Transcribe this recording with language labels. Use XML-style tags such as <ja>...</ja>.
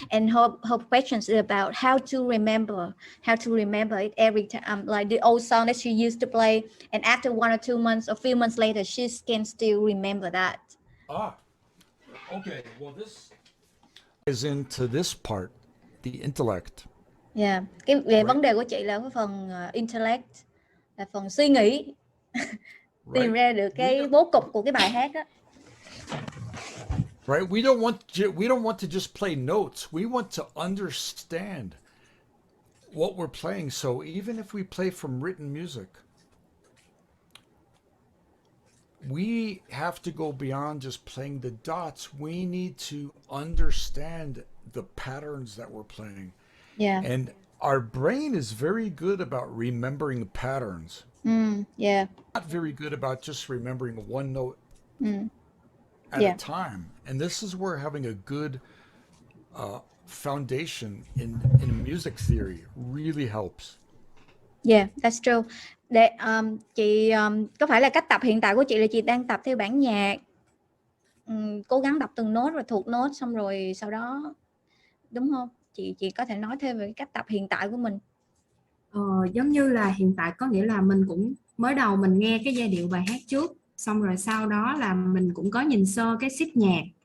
<en>And her questions is about how to remember it every time, like the old song that she used to play, and after 1 or 2 months, a few months later, she can still remember that. Okay. Well, this is into this part, the intellect. Yeah.</en> <vi>Cái vấn đề của chị là cái phần intellect, là phần suy nghĩ, tìm ra được cái bố cục của cái bài hát đó.</vi> <en>Right? We don't want to just play notes. We want to understand what we're playing. So even if we play from written music, we have to go beyond just playing the dots. We need to understand the patterns that we're playing. Yeah. And our brain is very good about remembering patterns. Yeah. Not very good about just remembering one note at a time. And this is where having a good foundation in music theory really helps. Yeah, that's true.</en> <vi>Để chị có phải là cách tập hiện tại của chị là chị đang tập theo bản nhạc, cố gắng đọc từng nốt rồi thuộc nốt, xong rồi sau đó, đúng không? Chị có thể nói thêm về cách tập hiện tại của mình. Giống như là hiện tại có nghĩa là mình cũng mới đầu mình nghe cái giai điệu bài hát trước, xong rồi sau đó là mình cũng có nhìn sơ cái sheet nhạc.</vi>